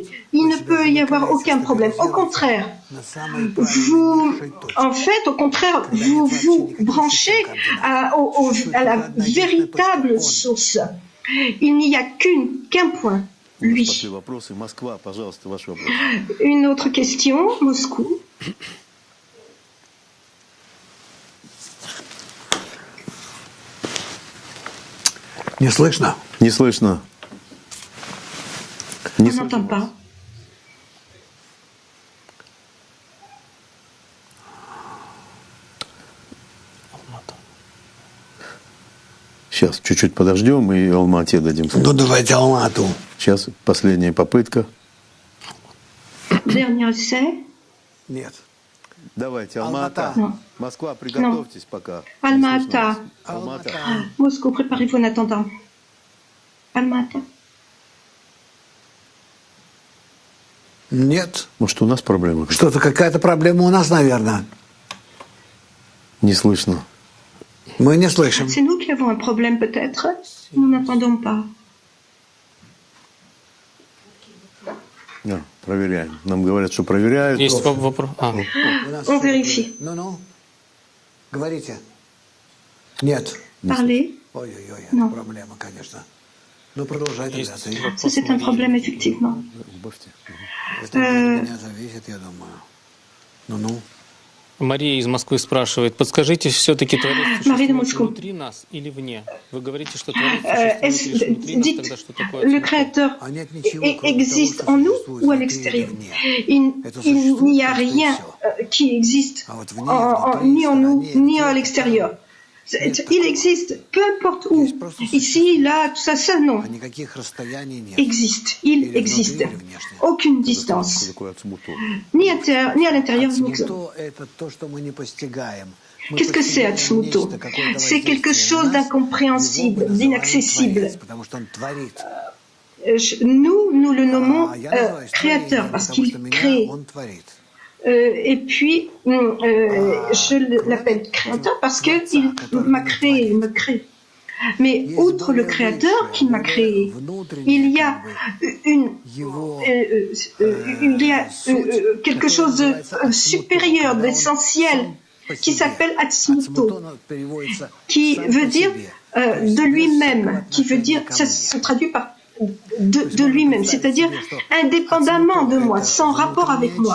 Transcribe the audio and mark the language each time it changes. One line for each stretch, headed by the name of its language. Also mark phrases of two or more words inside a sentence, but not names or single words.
French: Il ne peut y avoir aucun problème. Au contraire, vous vous branchez à la véritable source. Il n'y a qu'un point, lui. Une autre question, Moscou.
Russian: Не слышно? Не слышно.
French: On n'entend pas.
Russian: Сейчас чуть-чуть подождем и Алмате дадим. Ну, давайте Алмату. Сейчас последняя попытка.
French: Dernier essai.
Russian: Нет. Давайте, Алмата. Москва, приготовьтесь пока. Alma-Ata. Алмата.
French: Moscou, préparez-vous en attendant. Alma-Ata.
Russian: Нет. Может, у нас проблема? Что-то какая-то проблема у нас, наверное. Не слышно. Мы не слышим.
French: C'est nous qui avons un problème peut-être. Nous n'entendons pas.
Russian: Проверяем. Нам говорят, что проверяют. Есть вопрос.
French: On vérifie.
Russian: Ну. Говорите. Нет.
French: Parlez.
Russian: Ой-ой-ой, это
French: Non.
Russian: проблема, конечно. Ну, продолжайте, ребята.
French: Ça, c'est un problème, effectivement.
Russian: Это от меня зависит, я думаю. Ну-ну. Мария из Москвы спрашивает, подскажите, все-таки Творец
French: Marie de
Russian: существует
French: Moscou.
Russian: внутри нас или вне? Вы говорите, что Творец существует лишь внутри нас, тогда что такое?
French: Le Créateur
Russian: А нет ничего, кроме того,
French: existe
Russian: что
French: en nous
Russian: существует
French: ou à
Russian: внутри
French: l'extérieur?
Russian: или вне.
French: Il n'y a rien qui existe ni en nous ni à l'extérieur. Il existe, peu importe où. Ici, là, tout ça, non.
Russian: А никаких расстояний нет.
French: Existe, il existe. Aucune distance. Ni à l'intérieur, ni extérieur.
Russian: Ацмуто — это то, что мы не постигаем.
French: Qu'est-ce que c'est Atzmuto? C'est quelque chose d'incompréhensible, d'inaccessible.
Russian: Потому что он творит.
French: Nous le nommons créateur parce qu'il crée.
Russian: Он творит.
French: Et puis, je l'appelle créateur parce qu'il m'a créé, il me crée. Mais outre le créateur qui m'a créé, il y a quelque chose de supérieur, d'essentiel, qui s'appelle Atzmuto, qui veut dire de lui-même, qui veut dire, ça se traduit par de lui-même, c'est-à-dire indépendamment de moi, sans rapport avec moi.